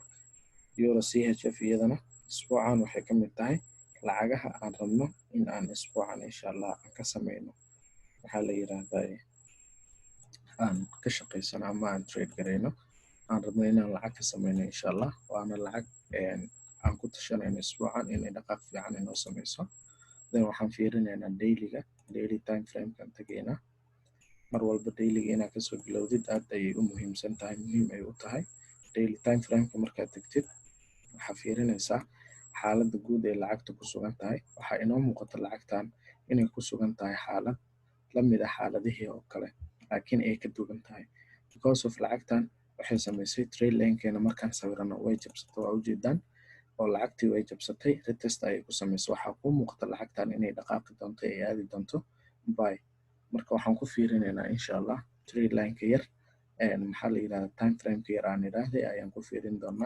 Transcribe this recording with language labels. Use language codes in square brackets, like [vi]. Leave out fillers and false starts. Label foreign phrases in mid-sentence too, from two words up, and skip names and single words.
[so] euro CHF iyadana isbuucan waxay kamid tahay lacagaha aan rabno in aan isbuucan [ar] insha allah [so] aan ka sameyno waxaa la yiraahdaa aan ka shaqeysano ama aan trade gareyno. aan rabno inaan lacag ka sameyno [ar] insha allah. [so] waana lacag aan ku tashanayno isbuucan inay dhaqaaq fiican inoo sameyso. then waxaan fiirinaynaa [en] daily time frame-kan [so] tagaynaa. mar walba daily-ga inaad kasoo bilowdid aad ayay u muhiim ay u tahay. [en] daily time frame-ka [so] markaad tagtid waxaa fiirinaysaa xaaladda guud ee lacagta ku sugan tahay. waxaa inoo muuqata lacagtan inay ku sugan tahay xaalad la mid ah xaaladihii oo kale laakiin ay ka duwan tahay [en] because of [so] lacagtan waxay samaysay [en] trade line-keena [so] markaan sawirano way jabsatay. waa ujeedaan oo lacagtii way jabsatay retest ayay ku samaysay. waxaa kuu muuqata lacagtan inay dhaqaaqi doonto ay aadi doonto buy. marka waxaan ku fiirinaynaa [ar] insha allah [en] trade line-ka [so] yar maxaa la yirahdaa [en] time frame-ka [so] yar aan iraahday ayaan ku fiirin doonaa.